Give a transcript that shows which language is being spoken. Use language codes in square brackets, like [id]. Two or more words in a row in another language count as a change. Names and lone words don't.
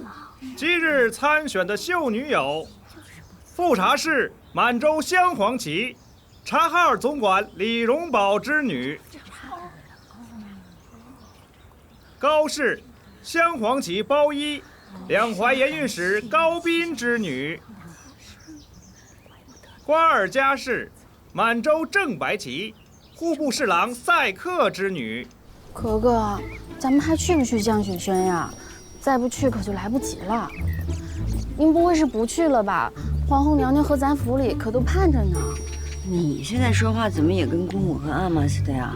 [zh] 今日參選的秀女有：富察氏滿洲鑲黃旗，察哈爾總管李榮寶之女；高氏鑲黃旗包衣，兩淮盐運使高斌之女；瓜爾佳氏滿洲正白旗，户部侍郎赛克之女； 格格，咱们还去不去降雪轩呀？再不去可就来不及了。您不会是不去了吧？皇后娘娘和咱府里可都盼着呢。你现在说话怎么也跟姑母和阿玛似的呀？